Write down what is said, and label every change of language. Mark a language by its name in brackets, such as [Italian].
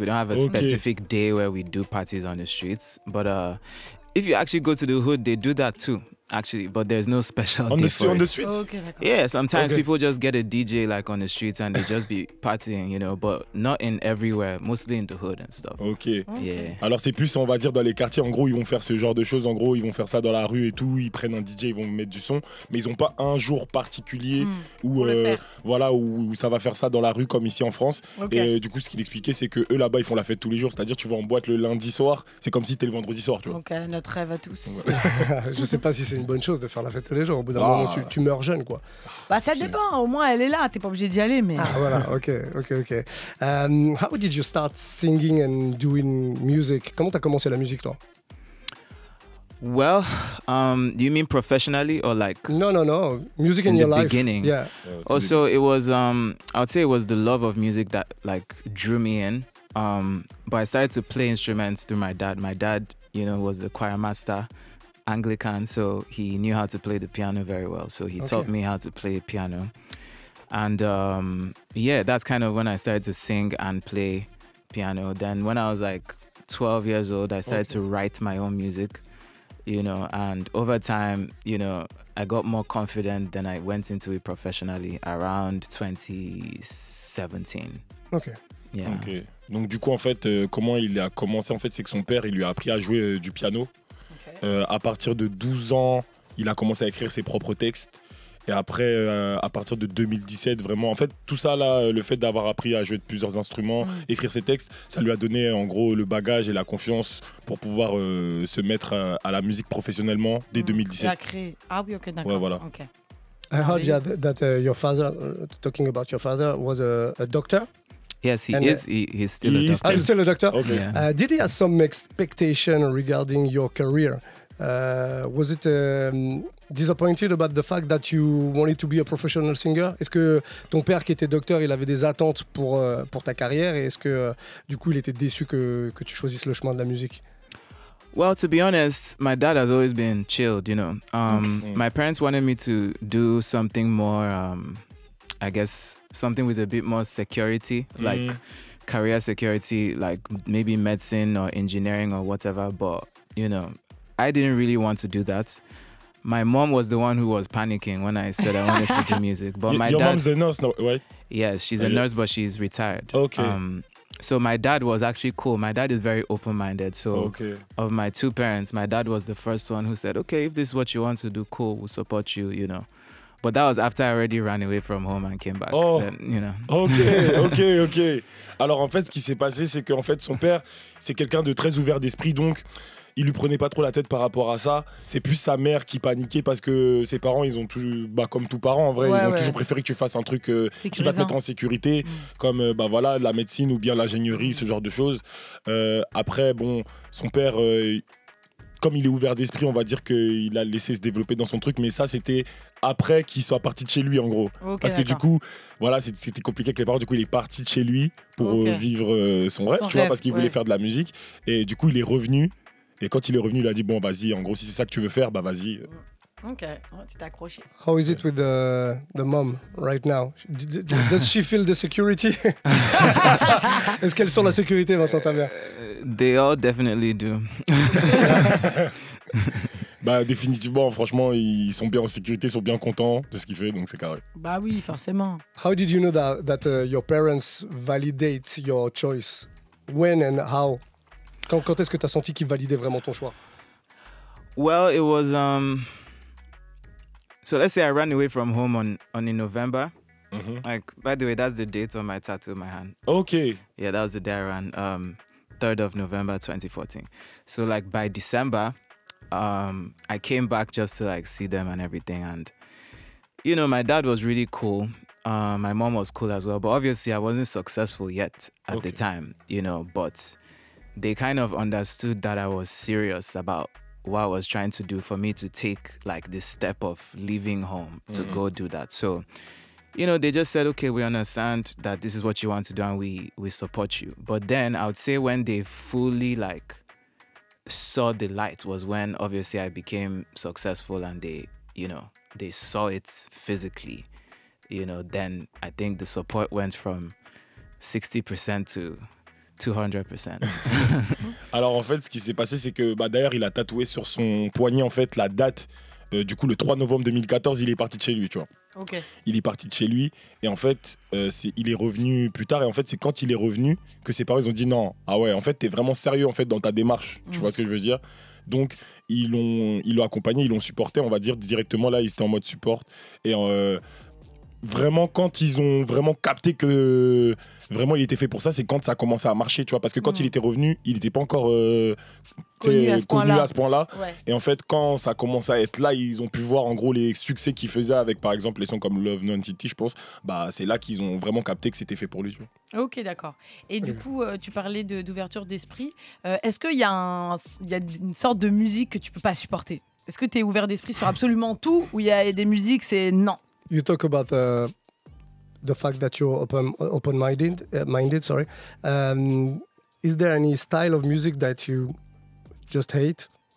[English] We don't have a specific day where we do parties on the streets. But if you actually go to the hood, they do that too. Actually, but there's no special day for On it. the streets? [French] Ok, d'accord. [English] Yeah, sometimes people just get a DJ like on the streets and they just be partying, you know, but not in everywhere, mostly in the hood and stuff. Ok. Yeah. [French] Alors c'est plus, on va dire, dans les quartiers, en gros, ils vont faire ce genre de choses, en gros, ils vont faire ça dans la rue et tout, ils prennent un DJ, ils vont mettre du son, mais ils n'ont pas un jour particulier où, voilà, où ça va faire ça dans la rue comme ici en France. Okay. Et du coup, ce qu'il expliquait, c'est que eux là-bas, ils font la fête tous les jours, c'est-à-dire tu vas en boîte le lundi soir, c'est comme si c'était le vendredi soir, tu vois. Ok, notre rêve à tous. Je sais pas si c'est une bonne chose de faire la fête tous les jours. Au bout d'un moment, tu meurs jeune, quoi. Bah ça dépend, au moins elle est là, t'es pas obligé d'y aller, mais... Ah, voilà, ok. [English] How did you start singing and doing music? [French] Comment t'as commencé la musique, toi? [English] Well, do you mean professionally or like No. Music in your the life. beginning? Yeah. Also, it was I would say it was the love of music that like drew me in. But I started to play instruments through my dad. My dad, you know, was the choir master, Anglican, so he knew how to play the piano very well. So he taught me how to play piano. And yeah, that's kind of when I started to sing and play piano. Then when I was like 12 years old, I started to write my own music, you know, and over time, you know, I got more confident, then I went into it professionally around 2017. Ok. Yeah. Ok. [French] Donc du coup, en fait, comment il a commencé, en fait, c'est que son père, il lui a appris à jouer du piano. À partir de 12 ans, il a commencé à écrire ses propres textes. Et après, à partir de 2017, vraiment, en fait, tout ça, là, le fait d'avoir appris à jouer de plusieurs instruments, écrire ses textes, ça lui a donné, en gros, le bagage et la confiance pour pouvoir se mettre à la musique professionnellement dès 2017. Il a créé... Ah oui, ok, d'accord. Ouais, voilà. Okay. [English] I heard that your father, talking about your father, was a doctor. Yes, he is. He's still a He is doctor. He's still a doctor? Okay. Yeah. Did he have some expectation regarding your career? Was it disappointed about the fact that you wanted to be a professional singer? [French] Est-ce que ton père qui était docteur, il avait des attentes pour ta carrière et est-ce que du coup il était déçu que tu choisisses le chemin de la musique? [English] Well, to be honest, my dad has always been chilled, you know. My parents wanted me to do something more, I guess, something with a bit more security, like career security, like maybe medicine or engineering or whatever. But, you know, I didn't really want to do that. My mom was the one who was panicking when I said I wanted to do music. But my Your dad, mom's a nurse, no, right? yes, she's a nurse, but she's retired. Okay. So my dad was actually cool. My dad is very open-minded. So of my two parents, my dad was the first one who said, okay, if this is what you want to do, cool, we'll support you, you know. But that was after I already ran away from home and came back. Oh, then, you know. Ok. [French] Alors en fait, ce qui s'est passé, c'est qu'en fait, son père, c'est quelqu'un de très ouvert d'esprit, donc il lui prenait pas trop la tête par rapport à ça. C'est plus sa mère qui paniquait parce que ses parents, ils ont toujours, comme tous parents en vrai, ils ont toujours préféré que tu fasses un truc qui va te mettre en sécurité, comme voilà, la médecine ou bien l'ingénierie, ce genre de choses. Après, bon, son père, comme il est ouvert d'esprit, on va dire qu'il a laissé se développer dans son truc, mais ça, c'était après qu'il soit parti de chez lui, en gros. Parce que du coup, voilà, c'était compliqué avec les parents. Du coup, il est parti de chez lui pour vivre son rêve, tu vois, parce qu'il voulait faire de la musique. Et du coup, il est revenu. Et quand il est revenu, il a dit bon, vas-y, en gros, si c'est ça que tu veux faire, bah vas-y. Ok, tu t'es accroché. [English] How is it with the mom right now? Does she feel the security? [French] Est-ce qu'elle sent la sécurité maintenant, ta mère? [English] They all definitely do. [French] Bah définitivement, franchement, ils sont bien en sécurité, ils sont bien contents de ce qu'il fait, donc c'est carré. Bah oui, forcément. [English] How did you know that your parents validate your choice? When and how? [French] Quand est-ce que tu as senti qu'ils validaient vraiment ton choix? [English] Well, it was so let's say I ran away from home on in November. Like, by the way, that's the date on my tattoo on my hand. Okay. Yeah, that was the day I ran, 3rd of November 2014. So like by December, I came back just to like see them and everything. And, you know, my dad was really cool. My mom was cool as well. But obviously I wasn't successful yet at the time, you know, but they kind of understood that I was serious about what I was trying to do for me to take like this step of leaving home to go do that. So, you know, they just said, okay, we understand that this is what you want to do and we support you. But then I would say when they fully like saw the light was when obviously I became successful and they, you know, they saw it physically, you know, then I think the support went from 60% to 200%. [French] Alors en fait, ce qui s'est passé, c'est que d'ailleurs, il a tatoué sur son poignet en fait la date. Du coup, le 3 novembre 2014, il est parti de chez lui, tu vois. Ok. Il est parti de chez lui et en fait, il est revenu plus tard. Et en fait, c'est quand il est revenu que ses parents ils ont dit non. Ah ouais, en fait, t'es vraiment sérieux en fait dans ta démarche. Tu vois ce que je veux dire? Donc, ils l'ont accompagné, ils l'ont supporté, on va dire directement. Là, ils étaient en mode support et vraiment, quand ils ont vraiment capté que vraiment il était fait pour ça, c'est quand ça a commencé à marcher, tu vois, parce que quand il était revenu, il n'était pas encore connu à ce point-là. Ouais. Et en fait, quand ça a commencé à être là, ils ont pu voir en gros les succès qu'il faisait avec, par exemple, les sons comme Love, Nwantiti, je pense. Bah, c'est là qu'ils ont vraiment capté que c'était fait pour lui, tu vois. Ok, d'accord. Et du coup, tu parlais d'ouverture d'esprit. Est-ce qu'il y a une sorte de musique que tu peux pas supporter? Est-ce que tu es ouvert d'esprit sur absolument tout ou il y a des musiques, c'est non? [English] You talk about the fact that you're open-minded. Sorry. Is there any style of music that you just hate?